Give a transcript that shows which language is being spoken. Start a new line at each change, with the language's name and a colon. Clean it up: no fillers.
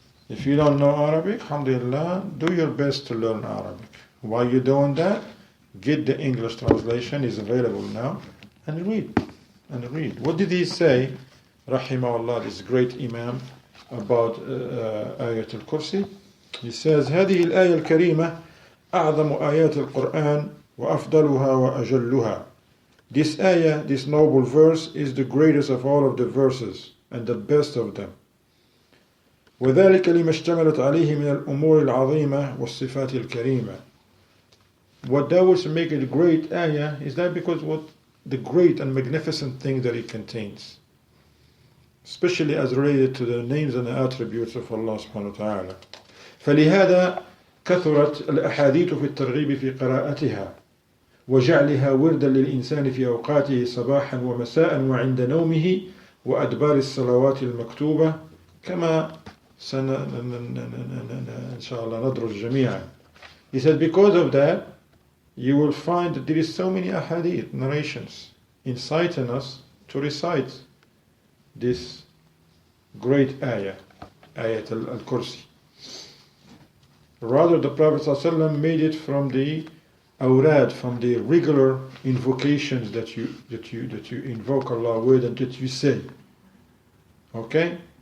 English: If you don't know Arabic, alhamdulillah, do your best to learn Arabic. While you're doing that, get the English translation, is available now, and read. What did he say, rahimahullah, this great Imam, about AYATUL-KURSI?
Arabic: He says, هذه الآية الكريمة أعظم آيات القرآن وأفضلها وأجلها.
English: This ayah, this noble verse, is the greatest of all of the verses and the best of them.
Arabic: وذلك لما اشتملت عليه من الأمور العظيمة والصفات الكريمة.
English: What that was to make it a great ayah is that because what the great and magnificent thing that it contains, especially as related to the names and the attributes of Allah subhanahu wa ta'ala.
Arabic: فلهذا كثرت الأحاديث في الترغيب في قراءتها وجعلها وردا للإنسان في أوقاته صباحا ومساء وعند نومه وأدبار الصلوات المكتوبة كما إن شاء الله ندرج جميعا.
English: He said because of that you will find that there is so many ahadith, narrations, inciting us to recite this great ayah, Ayat al-Kursi. Rather, the Prophet ﷺ made it from the awrad, from the regular invocations that you invoke Allah with and that you say. Okay?